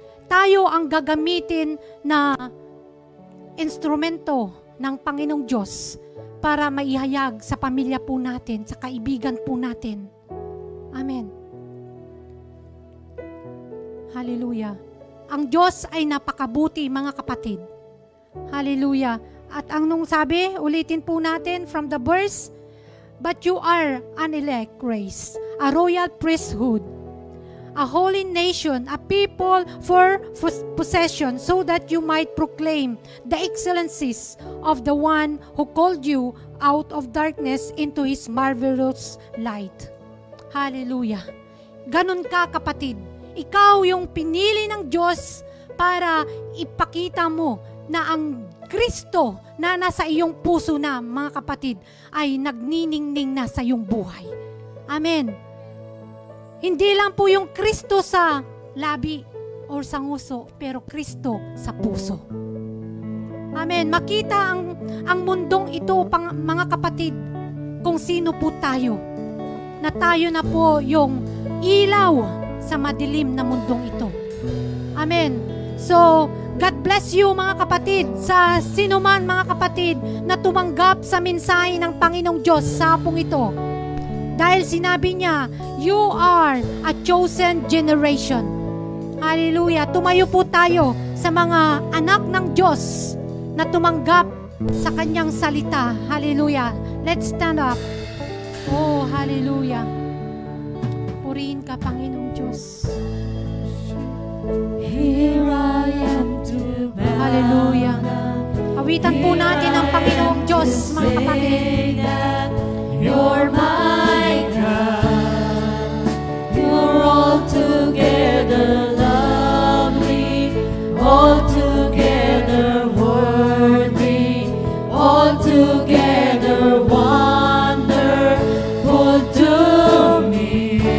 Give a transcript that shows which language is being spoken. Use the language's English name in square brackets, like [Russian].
[Filipino] Tayo ang gagamitin na instrumento ng Panginoong Diyos para maihayag sa pamilya po natin, sa kaibigan po natin. Amen. Hallelujah. Ang Diyos ay napakabuti, mga kapatid. Hallelujah. At ang nung sabi, ulitin po natin [English] from the verse, but you are an elect race, a royal priesthood, a holy nation, a people for possession, so that you might proclaim the excellencies of the one who called you out of darkness into His marvelous light. [Filipino] Hallelujah. Ganun ka, kapatid. Ikaw yung pinili ng Diyos para ipakita mo na ang Kristo na nasa iyong puso na, mga kapatid, ay nagniningning na sa iyong buhay. Amen. Hindi lang po yung Kristo sa labi o sa nguso, pero Kristo sa puso. Amen. Makita ang mundong ito, mga kapatid, kung sino po tayo. Na tayo na po yung ilaw sa madilim na mundong ito. Amen. So, [English] God bless you, [Filipino] mga kapatid, sa sinuman, mga kapatid, na tumanggap sa mensahe ng Panginoong Diyos sa hapong ito. Dahil sinabi niya, [English] you are a chosen generation. Hallelujah. [Filipino] Tumayo po tayo sa mga anak ng Diyos na tumanggap sa kanyang salita. [English] Hallelujah. Let's stand up. Oh, hallelujah. [Filipino] Purihin ka, Panginoong Diyos. [English] Here I am to bow. Hallelujah. [Filipino] Awitan po natin ang Panginoong Diyos, mga kapatid. [English] You're my God. You're altogether lovely, altogether worthy, altogether wonderful to me.